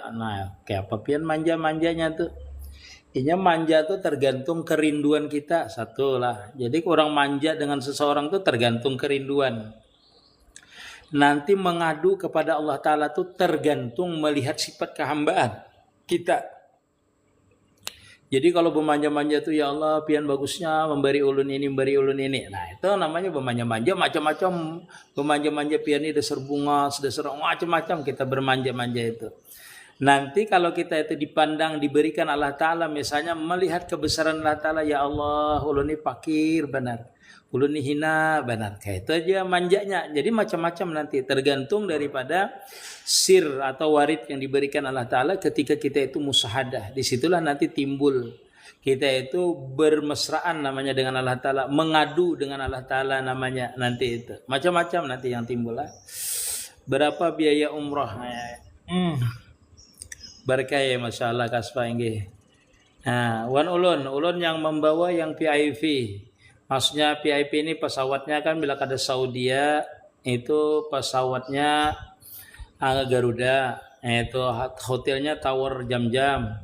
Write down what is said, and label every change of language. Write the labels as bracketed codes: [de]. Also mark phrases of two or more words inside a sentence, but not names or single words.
[bjn] Nah, kayak apa pian manja-manjanya tuh? Intinya manja tuh tergantung kerinduan kita, satu lah. [id] Jadi orang manja dengan seseorang tuh tergantung kerinduan. Nanti mengadu kepada Allah Ta'ala tuh tergantung melihat sifat kehambaan kita. [bjn] Jadi kalau bermanja-manja tuh ya Allah pian bagusnya memberi ulun ini, memberi ulun ini. Nah itu namanya bermanja-manja, macam-macam. Bermanja-manja pian ini dasar bunga, dasar macam-macam kita bermanja-manja itu. Nanti kalau kita itu dipandang, diberikan Allah Ta'ala, misalnya melihat kebesaran Allah Ta'ala, ya Allah ulun ini fakir benar, ulun ini hina benar. Kayak itu aja manjanya. [id] Jadi macam-macam nanti tergantung daripada sir atau warid yang diberikan Allah Ta'ala ketika kita itu musahadah. Disitulah nanti timbul kita itu bermesraan namanya dengan Allah Ta'ala, mengadu dengan Allah Ta'ala namanya nanti itu. Macam-macam nanti yang timbul lah. [bjn] Berapa biaya umrah? Berkah ya [ar] Masya Allah [bjn] kaspa inggih. Nah, wan ulun yang membawa yang VIP. Maksudnya VIP ini pesawatnya kan bila kada Saudia itu pesawatnya Garuda, itu hotelnya Tower Jam-Jam.